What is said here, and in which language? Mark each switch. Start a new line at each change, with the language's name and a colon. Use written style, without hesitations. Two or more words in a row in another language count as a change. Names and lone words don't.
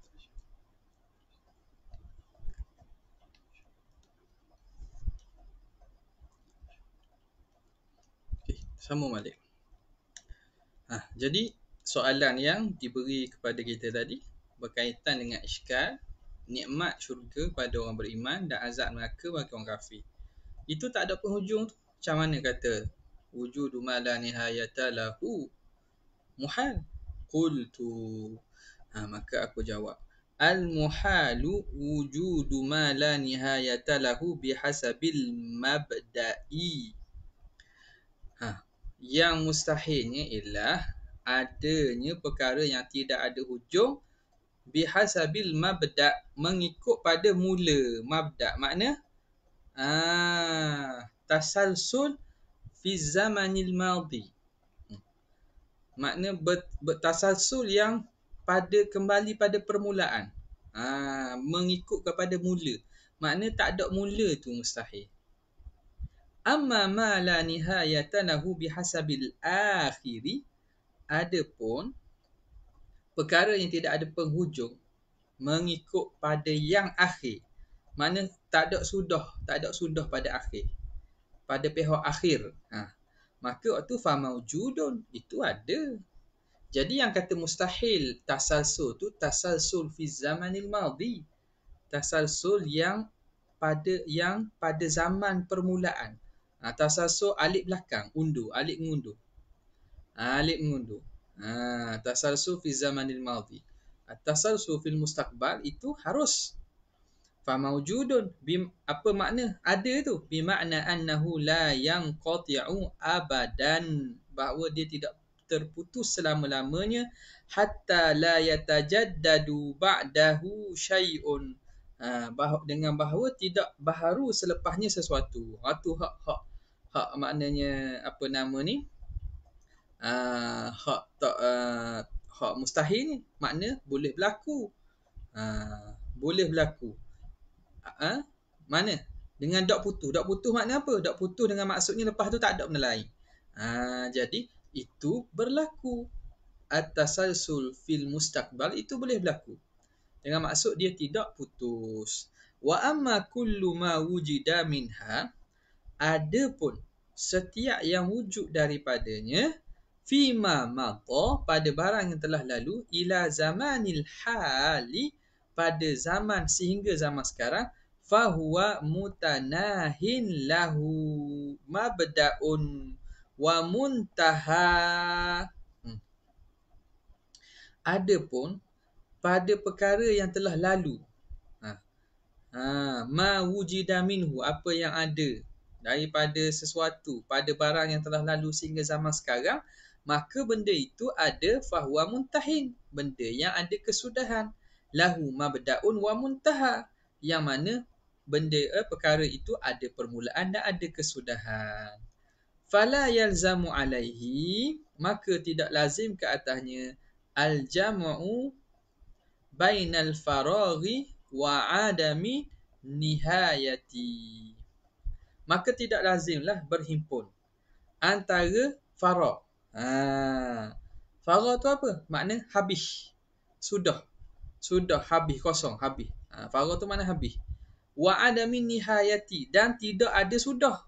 Malay: Okey, sambung balik. Jadi soalan yang diberi kepada kita tadi berkaitan dengan iskal nikmat syurga pada orang beriman dan azab neraka bagi orang kafir. Itu tak ada penghujung tu. Macam mana kata
Arabic: وجود ما لا نهاية له محال?
Malay: Qultu. Maka aku jawab,
Arabic: المحال وجود ما لا نهاية له بحسب المبدأ.
Malay: Yang mustahilnya ialah adanya perkara yang tidak ada hujung
Arabic: بحسب المبدأ',
Malay: mengikut pada mula.
Arabic: Mabda' makna تسلسل في الزمان الماضي.
Malay: Makna bertasalsul yang kembali pada permulaan. Mengikut kepada mula. Makna tak ada mula tu mustahil.
Arabic: أما ما لا نهاية له بحسب الآخر,
Malay: adapun perkara yang tidak ada penghujung mengikut pada yang akhir. Makna tak ada sudah pada akhir. Pada pihak akhir. Maka waktu famaujudun, itu ada. Jadi yang kata mustahil tasalsul tu
Arabic: تسلسل في الزمان الماضي.
Malay: Tasalsul yang pada zaman permulaan. Tasalsul alif belakang, undur, alif mengundur. Alif mengundur.
Arabic: تسلسل في الزمان الماضي. التسلسل في المستقبل
Malay: itu harus
Arabic: فموجود
Malay: apa makna ada tu,
Arabic: بمعنى أنه لا ينقطع أبدا,
Malay: bahawa dia tidak terputus selama-lamanya,
Arabic: حتى لا يتجدد بعده شيء,
Malay: dengan bahawa tidak baharu selepasnya sesuatu. Tu hak maknanya apa nama ni, hak tak hak mustahil ni, makna boleh berlaku. Boleh berlaku. Mana? Dengan dok putus. Dok putus makna apa? Dok putus dengan maksudnya lepas tu tak ada benda lain. Jadi itu berlaku.
Arabic: التسلسل في المستقبل
Malay: itu boleh berlaku. Dengan maksud dia tidak putus.
Arabic: وأما كل ما وجد منها,
Malay: adapun setiap yang wujud daripadanya,
Arabic: فيما مضى,
Malay: pada barang yang telah lalu,
Arabic: إلى زمان الحال,
Malay: pada zaman sehingga zaman sekarang,
Arabic: فهو متناه له مبدأ ومنتهى.
Malay: Adapun pada perkara yang telah lalu,
Arabic: ما وجد منه,
Malay: apa yang ada daripada sesuatu pada barang yang telah lalu sehingga zaman sekarang, maka benda itu ada
Arabic: فهو متناه,
Malay: benda yang ada kesudahan,
Arabic: له مبدأ ومنتهى,
Malay: yang mana benda perkara itu ada permulaan dan ada kesudahan.
Arabic: فلا يلزم عليه,
Malay: maka tidak lazim ke atasnya,
Arabic: الجمع بين الفراغ وعدم النهاية,
Malay: maka tidak lazimlah berhimpun antara faragh. Faragh tu apa? Makna habis. Sudah habis, kosong, habis. Faragh tu makna habis.
Arabic: وعدم النهاية,
Malay: dan tidak ada sudah.